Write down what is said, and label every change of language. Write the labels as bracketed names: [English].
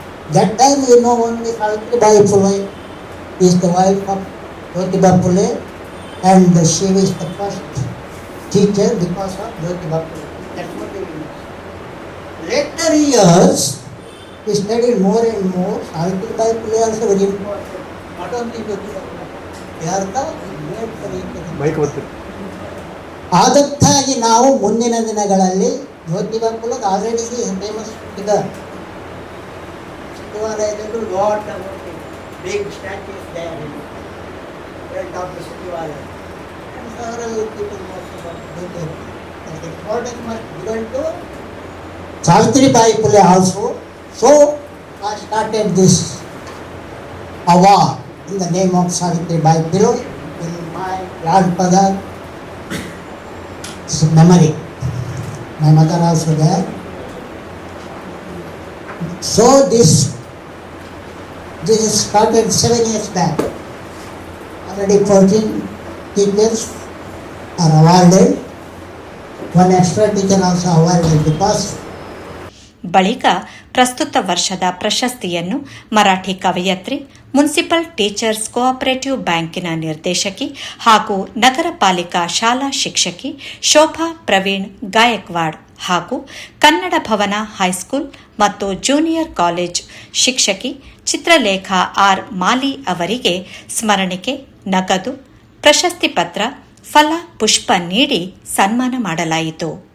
[English] That time you know only Savitribai Phule is the wife of Jyotiba Phule and she is the first teacher because of Jyotiba Phule. That's what we know. Later years, we studied more and more. Savitribai Phule also very important. Not only Jyotiba Phule. They are the main for each other. [Kannada] ಅದಕ್ಕಾಗಿ ನಾವು ಮುಂದಿನ ದಿನಗಳಲ್ಲಿ Jyotiba Phule [English] Already famous figure. ಸಚಿವಾಲಯದಲ್ಲೂ lot big statues there in front of the ಸಚಿವಾಲಯ. several people must have importance must given to Savitribai Phule also. So I started this award in the name of Savitribai Phule in my grandfather's memory. My mother also there. So this is started 7 years back. Already 14 teachers are awarded. One extra teacher also awarded because [Kannada] ಬಳಿಕ ಪ್ರಸ್ತುತ ವರ್ಷದ ಪ್ರಶಸ್ತಿಯನ್ನು Marathi ಕವಯತ್ರಿ, municipal teachers cooperative ಬ್ಯಾಂಕಿನ ನಿರ್ದೇಶಕಿ ಹಾಗೂ ನಗರ ಪಾಲಿಕಾ ಶಾಲಾ ಶಿಕ್ಷಕಿ ಶೋಭಾ ಪ್ರವೀಣ್ ಗಾಯಕ್ವಾಡ್ ಹಾಗೂ ಕನ್ನಡ ಭವನ ಹೈಸ್ಕೂಲ್ ಮತ್ತು ಜೂನಿಯರ್ ಕಾಲೇಜ್ ಶಿಕ್ಷಕಿ ಚಿತ್ರಲೇಖಾ ಆರ್ ಮಾಲಿ ಅವರಿಗೆ ಸ್ಮರಣಿಕೆ, ನಗದು, ಪ್ರಶಸ್ತಿ ಪತ್ರ, ಫಲ, ಪುಷ್ಪ ನೀಡಿ ಸನ್ಮಾನ ಮಾಡಲಾಯಿತು.